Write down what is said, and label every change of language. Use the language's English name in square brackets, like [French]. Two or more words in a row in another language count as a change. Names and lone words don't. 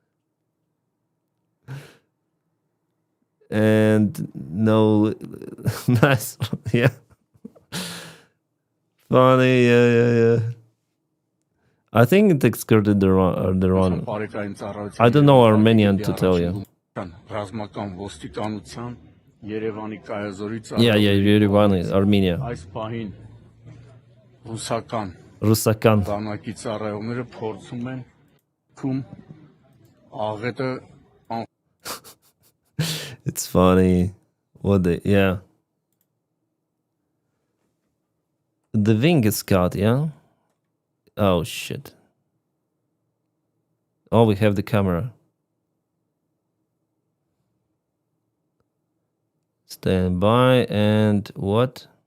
[English] And no, nice. Yeah. Funny, yeah. I think it excluded the wrong. I don't know Armenian to tell you. [Armenian] Ռազմական ոստիկանության Երևանի կայազորի [English] Yeah, Yerevan is Armenia. [Armenian] Այս պահին Rusakan. բանակի ծառայողները փորձում են քում աղետը [English] It's funny. Yeah. The wing is cut, yeah? Oh, shit. Oh, we have the camera. Stand by and what?